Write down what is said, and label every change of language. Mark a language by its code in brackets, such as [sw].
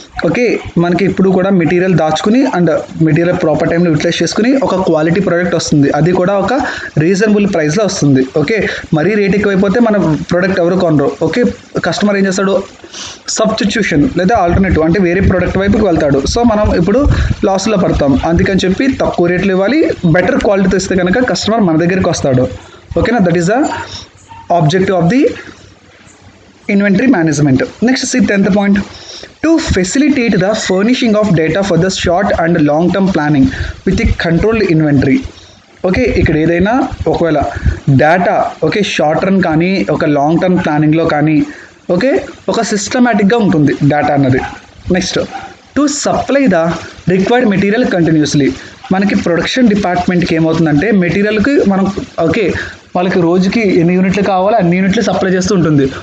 [te] Okay, మనకి ఇప్పుడు కూడా మెటీరియల్ దాచుకుని అండ్ మెటీరియల్ ప్రాపర్ టైంలో యూటిలైజ్ చేసుకుని ఒక క్వాలిటీ ప్రోడక్ట్ వస్తుంది, అది కూడా ఒక రీజనబుల్ ప్రైస్లో వస్తుంది. ఓకే, మరీ రేట్ ఎక్కువైపోతే మన ప్రోడక్ట్ ఎవరు కొనరు. ఓకే, కస్టమర్ ఏం చేస్తాడు, సబ్స్టిట్యూషన్ లేదా ఆల్టర్నేటివ్ అంటే వేరే ప్రోడక్ట్ వైపుకి వెళ్తాడు. సో మనం ఇప్పుడు లాస్లో పడతాం. అందుకని చెప్పి తక్కువ రేట్లు ఇవ్వాలి, బెటర్ క్వాలిటీతో ఇస్తే కనుక కస్టమర్ మన దగ్గరికి వస్తాడు. [en] ఓకేనా, that is the objective of the inventory management. Next, see 10th point, to facilitate the furnishing of data for the short and long term planning with a controlled inventory. [te] Okay, ఇక్కడ ఏదైనా ఒకవేళ data okay short run కానీ ఒక long term ప్లానింగ్లో కానీ okay ఒక సిస్టమేటిక్గా ఉంటుంది డేటా అన్నది. [en] Next, to supply the required material continuously. [te] మనకి ప్రొడక్షన్ డిపార్ట్మెంట్కి ఏమవుతుందంటే మెటీరియల్కి మనం ఓకే వాళ్ళకి రోజుకి ఎన్ని యూనిట్లు కావాలో అన్ని యూనిట్లు సప్లై చేస్తూ ఉంటుంది.